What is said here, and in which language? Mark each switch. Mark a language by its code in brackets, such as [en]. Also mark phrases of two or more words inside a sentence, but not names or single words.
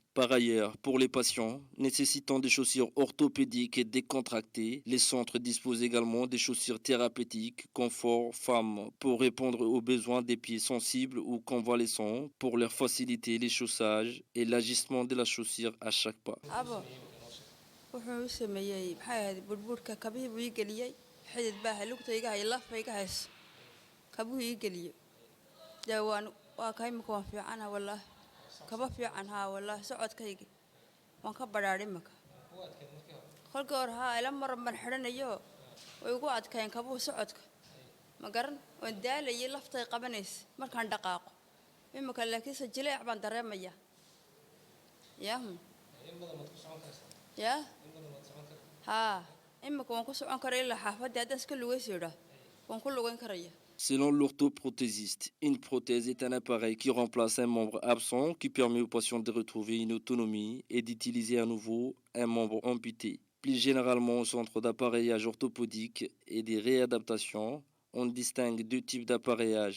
[fr] Par ailleurs, pour les patients nécessitant des chaussures orthopédiques et décontractées, les centres disposent également des chaussures thérapeutiques, confort femmes, pour répondre aux besoins des pieds sensibles ou convalescents, pour leur faciliter les chaussages et l'ajustement de la chaussure à chaque pas. [so] waan waa ka imika waan fiicana wallahi kaba fiican haa wallahi socodkayga waan ka badhaadhay imika kolkii hore haa ila mar ban xidhanayo way ugu adkayn kabuhu socodka ma garan waan daalayay laftay qabanaysa markaan dhaqaaqo imika laakiinse jileec baan dareemaya yaa haa imika waan ku socon karaa ilaa xaafadda haddaan iska lugaysiidha waan ku lugayn karaya. [fr] Selon l'orthoprothésiste, une prothèse est un appareil qui remplace un membre absent qui permet aux patients de retrouver une autonomie et d'utiliser à nouveau un membre amputé. Plus généralement au centre d'appareillage orthopédique et des réadaptations, on distingue deux types d'appareillage.